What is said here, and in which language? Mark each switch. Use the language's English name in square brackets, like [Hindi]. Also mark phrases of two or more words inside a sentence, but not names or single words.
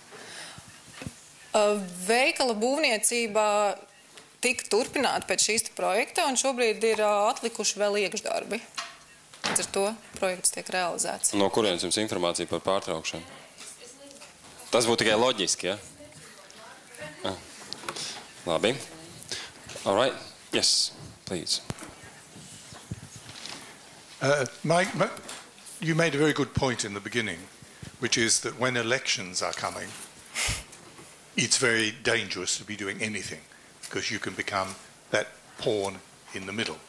[Latvian] Veikala būvniecība tika turpināta pēc šīs projekta, un šobrīd ir atlikuši vēl iekšdarbi. Līdz ar to projekts tiek realizēts. No kurienes jums informācija par pārtraukšanu? Tas būtu tikai loģiski, ja? Labi. [English] All right. Yes, please. You made a very good point in the beginning, which is that when elections are coming, it's very dangerous to be doing anything, because you can become that pawn in the middle.